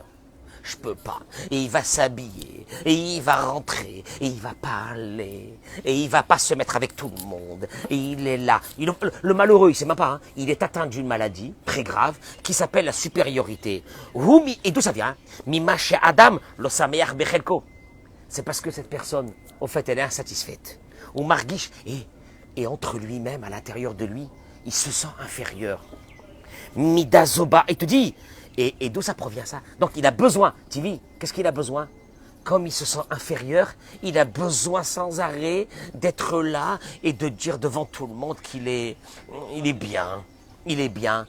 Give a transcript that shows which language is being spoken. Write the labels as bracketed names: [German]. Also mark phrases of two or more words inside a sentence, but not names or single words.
[French] Je peux pas. Et il va s'habiller, et il va rentrer, et il va parler, et il va pas se mettre avec tout le monde. Et il est là. Le malheureux, il sait même pas, hein, il est atteint d'une maladie très grave qui s'appelle la supériorité. Et d'où ça vient? [Hebrew] Mimache Adam, lo sameach bechelko. [French] C'est parce que cette personne, au fait, elle est insatisfaite. [Hebrew] Ou margish, [French] et entre lui-même, à l'intérieur de lui, il se sent inférieur. Midazoba, il te dit, et d'où ça provient ça? Donc il a besoin, tu vis, qu'est-ce qu'il a besoin? Comme il se sent inférieur, il a besoin sans arrêt d'être là et de dire devant tout le monde qu'il est bien, il est bien.